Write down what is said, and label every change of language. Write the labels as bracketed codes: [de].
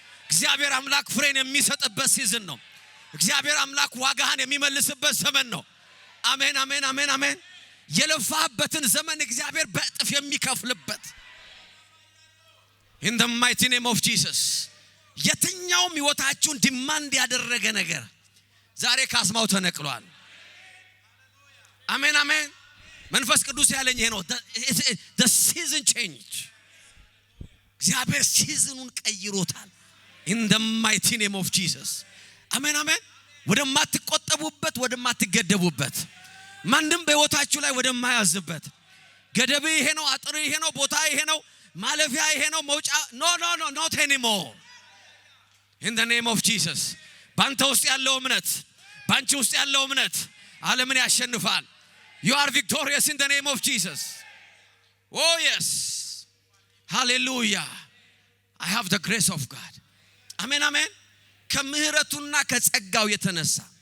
[am] እግዚአብሔር አምላክ ፍሬን የሚሰጥበት ሲዝን ነው። እግዚአብሔር አምላክ ዋጋህን የሚመልስበት ዘመን ነው። አሜን አሜን አሜን አሜን። የለፋህበትን ዘመን እግዚአብሔር በእጥፍ የሚከፍልበት [en] in the mighty name of Jesus. [am] የትኛውም ህይወታችሁን ዲማንድ ያደረገ ነገር ዛሬ ካስማው ተነቅሏል። አሜን አሜን። መንፈስ ቅዱስ ያለኝ ይሄ ነው። [en] the season change. [am] እግዚአብሔር ሲዝኑን ቀይሮታል [en] in the mighty name of Jesus. [am] አሜን አሜን። ወደማትቆጠቡበት ወደማትገደቡበት ማንንም በህይወታችሁ ላይ ወደማያዝበት ገደብ ይሄ ነው አጥር ይሄ ነው ቦታ ይሄ ነው ማለፊያ ይሄ ነው መውጫ [en] no not anymore in the name of Jesus [am] ባንተ ውስጥ ያለው እምነት ባንቺ ውስጥ ያለው እምነት ዓለምን ያሸንፋል [en] you are victorious in the name of Jesus oh yes hallelujah I have the grace of God amen amen [am] ከምህረቱና ከጸጋው የተነሳ